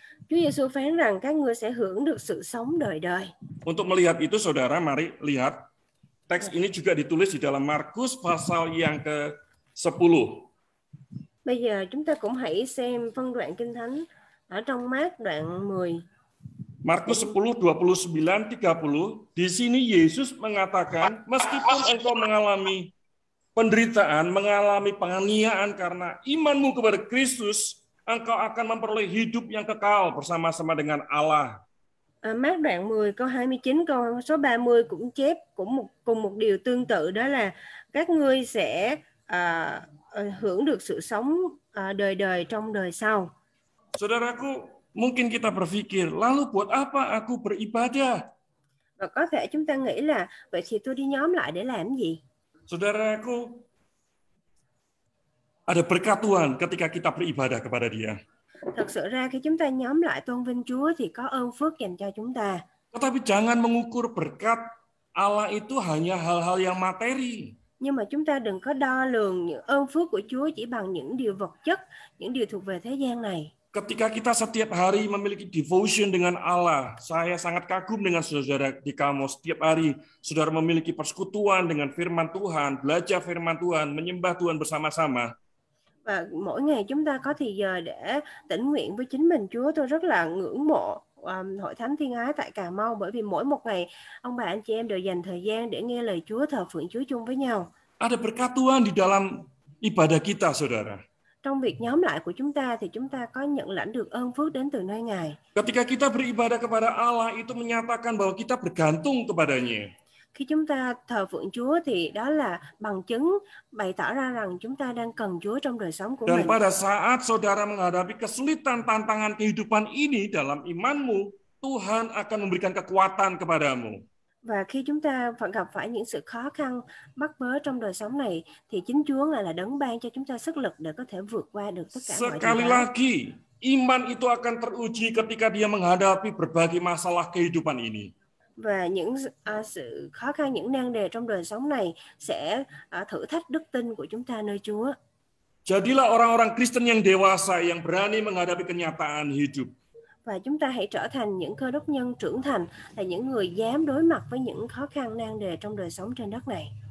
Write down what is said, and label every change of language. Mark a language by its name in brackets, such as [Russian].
[Vietnamese] Chúa Giêsu phán rằng các ngươi sẽ hưởng được sự sống đời đời. [Indonesian] Untuk melihat itu, saudara, mari lihat teks ini juga ditulis di dalam Markus pasal yang ke-10. [Vietnamese] Bây giờ chúng ta cũng hãy xem phân đoạn Kinh Thánh ở trong Mác đoạn 10. [Indonesian] Markus 10, 29, 30. Di sini Yesus mengatakan, meskipun engkau mengalami penderitaan, mengalami penganiayaan karena imanmu kepada Kristus, engkau akan memperoleh hidup yang kekal bersama-sama dengan Allah. [Vietnamese] Mác đoạn 10 câu 29 câu số 30 cũng chép cùng một điều tương tự, đó là các ngươi sẽ hưởng được sự sống đời đời trong đời sau. [Indonesian] Saudaraku, mungkin kita berpikir, lalu buat apa aku beribadah? [Vietnamese] Và có thể chúng ta nghĩ là vậy thì tôi đi nhóm lại để làm gì? [Indonesian] Saudaraku, ada berkat Tuhan ketika kita beribadah kepada Dia. [Vietnamese] Thật sự ra khi chúng ta nhóm lại tôn vinh Chúa thì có ơn phước dành cho chúng ta. [Indonesian] Tetapi jangan mengukur berkat Allah itu hanya hal-hal yang materi. [Vietnamese] Nhưng mà chúng ta đừng có đo lường những ơn phước của Chúa chỉ bằng những điều vật chất, những điều thuộc về thế gian này. [Indonesian] Ketika kita setiap hari memiliki devotion dengan Allah, saya sangat kagum dengan saudara di Kamos. Setiap hari saudara memiliki persekutuan dengan firman Tuhan, belajar firman Tuhan, menyembah Tuhan bersama-sama. [Vietnamese] Và mỗi ngày chúng ta có thì giờ để tĩnh nguyện với chính mình Chúa. Tôi rất là ngưỡng mộ Hội Thánh Thiên Ái tại Cà Mau, bởi vì mỗi một ngày ông bà anh chị em đều dành thời gian để nghe lời Chúa, thờ phượng Chúa chung với nhau. [Indonesian] Ada berkat Tuhan di dalam ibadah kita, saudara. [Vietnamese] Trong việc nhóm lại của chúng ta thì chúng ta có nhận lãnh được ơn phước đến từ nơi Ngài. [Indonesian] Ketika kita beribadah kepada Allah, itu menyatakan bahwa kita bergantung kepadanya. [Vietnamese] Khi chúng ta thờ phượng Chúa thì đó là bằng chứng bày tỏ ra rằng chúng ta đang cần Chúa trong đời sống của [Indonesian] Dan [Vietnamese] mình. [Indonesian] pada saat saudara menghadapi kesulitan tantangan kehidupan ini dalam imanmu, Tuhan akan memberikan kekuatan kepadamu. [Vietnamese] Và khi chúng ta phải gặp phải những sự khó khăn, bắt bớ trong đời sống này, thì chính Chúa Ngài là đấng ban cho chúng ta sức lực để có thể vượt qua được tất cả mọi [Indonesian] Sekali [Vietnamese] điều đó. [Indonesian] lagi, iman itu akan teruji ketika dia menghadapi berbagai masalah kehidupan ini. [Vietnamese] Và những sự khó khăn, những nan đề trong đời sống này sẽ thử thách đức tin của chúng ta nơi Chúa. [Indonesian] Jadilah orang-orang Kristen yang dewasa yang berani menghadapi kenyataan hidup. [Vietnamese] Và chúng ta hãy trở thành những cơ đốc nhân trưởng thành, là những người dám đối mặt với những khó khăn nan đề trong đời sống trên đất này.